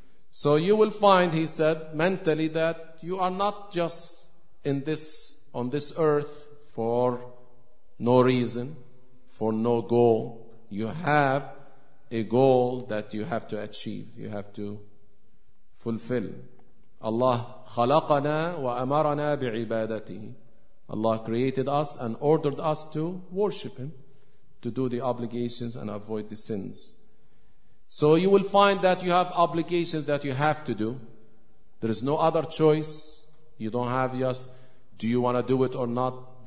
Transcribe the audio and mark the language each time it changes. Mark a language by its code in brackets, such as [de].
[en] So you will find, he said, mentally, that you are not just in this, on this earth for no reason, for no goal. You have a goal that you have to achieve, you have to fulfill. [ar] Allah خلقنا وأمرنا بعبادته. [en] Allah created us and ordered us to worship Him, to do the obligations and avoid the sins. So you will find that you have obligations that you have to do. There is no other choice. You don't have yes, do you want to do it or not?